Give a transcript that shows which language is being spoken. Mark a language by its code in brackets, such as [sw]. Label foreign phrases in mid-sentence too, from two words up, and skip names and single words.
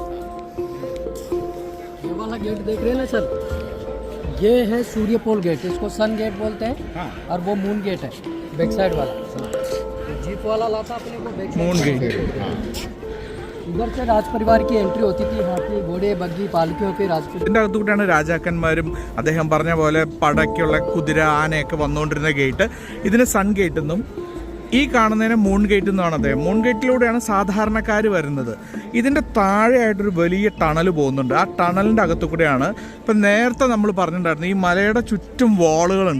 [hi] ये वाला गेट देख रहे हैं ना सर, ये है सूर्यपोल गेट, इसको सन गेट बोलते हैं. और वो मून गेट है [en] back side [hi] वाला. तो जीप वाला लाता अपने को बैक [ml] മൂൺ ഗേറ്റ്. [hi] उधर से राज परिवार की एंट्री होती थी. हाथी, घोड़े, बग्गी, पालकियों के राजपूत. [ml] ഇതിൻ്റെ അകത്തുകൂടെയാണ് രാജാക്കന്മാരും അദ്ദേഹം പറഞ്ഞ പോലെ പടയ്ക്കുള്ള കുതിര, ആനയൊക്കെ വന്നുകൊണ്ടിരുന്ന ഗേറ്റ്. ഇതിന് സൺ ഗേറ്റ് എന്നും ഈ കാണുന്നതിന് മൂൺ ഗേറ്റ് എന്നാണ് അദ്ദേഹം. മൂൺ ഗേറ്റിലൂടെയാണ് സാധാരണക്കാർ വരുന്നത്. ഇതിൻ്റെ താഴെയായിട്ടൊരു വലിയ ടണൽ പോകുന്നുണ്ട്. ആ ടണലിൻ്റെ അകത്തു കൂടെയാണ് ഇപ്പം നേരത്തെ നമ്മൾ പറഞ്ഞിട്ടുണ്ടായിരുന്നു, ഈ മലയുടെ ചുറ്റും വാളുകളുണ്ട്.